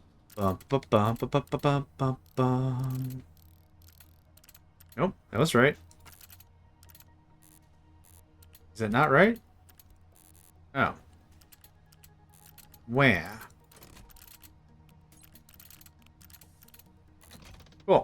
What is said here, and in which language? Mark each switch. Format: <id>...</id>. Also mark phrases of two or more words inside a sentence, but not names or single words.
<en>Bum, ba, bum, ba, ba, ba, ba, ba, bum. Nope, that was right. Is that not right? Oh. Where? Cool.</en>